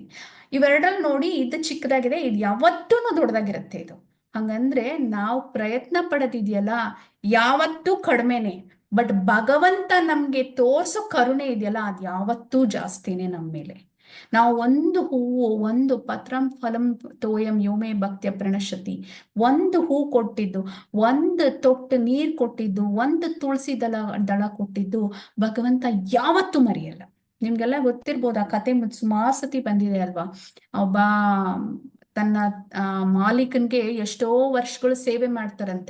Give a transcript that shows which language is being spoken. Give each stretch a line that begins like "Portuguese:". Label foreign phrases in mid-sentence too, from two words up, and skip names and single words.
Kannada: ಇವೆರಡಲ್ಲಿ ನೋಡಿ, ಇದು ಚಿಕ್ಕದಾಗಿದೆ, ಇದು ಯಾವತ್ತೂ ದೊಡ್ಡದಾಗಿರುತ್ತೆ ಇದು. ಹಂಗಂದ್ರೆ ನಾವು ಪ್ರಯತ್ನ ಪಡೋದಿದೆಯಲ್ಲ ಯಾವತ್ತೂ ಕಡಿಮೆನೆ, ಬಟ್ ಭಗವಂತ ನಮ್ಗೆ ತೋರ್ಸೋ ಕರುಣೆ ಇದೆಯಲ್ಲ ಅದು ಯಾವತ್ತೂ ಜಾಸ್ತಿನೇ ನಮ್ಮ ಮೇಲೆ. ನಾವು ಒಂದು ಹೂವು, ಒಂದು
Sanskrit: ಪತ್ರಂ ಫಲಂ ತೋಯಂ ಯೋಮೇ ಭಕ್ತ್ಯ ಪ್ರಣಶ್ಯತಿ,
Kannada: ಒಂದು ಹೂ ಕೊಟ್ಟಿದ್ದು, ಒಂದು ತೊಟ್ಟು ನೀರ್ ಕೊಟ್ಟಿದ್ದು, ಒಂದು ತುಳಸಿ ದಳ ಕೊಟ್ಟಿದ್ದು ಭಗವಂತ ಯಾವತ್ತೂ ಮರೆಯಲ್ಲ. ನಿಮ್ಗೆಲ್ಲ ಗೊತ್ತಿರ್ಬೋದು ಆ ಕತೆ, ಸುಮಾರು ಸತಿ ಬಂದಿದೆ ಅಲ್ವಾ. ಒಬ್ಬ ತನ್ನ ಮಾಲೀಕನ್ಗೆ ಎಷ್ಟೋ ವರ್ಷಗಳು ಸೇವೆ ಮಾಡ್ತಾರಂತೆ.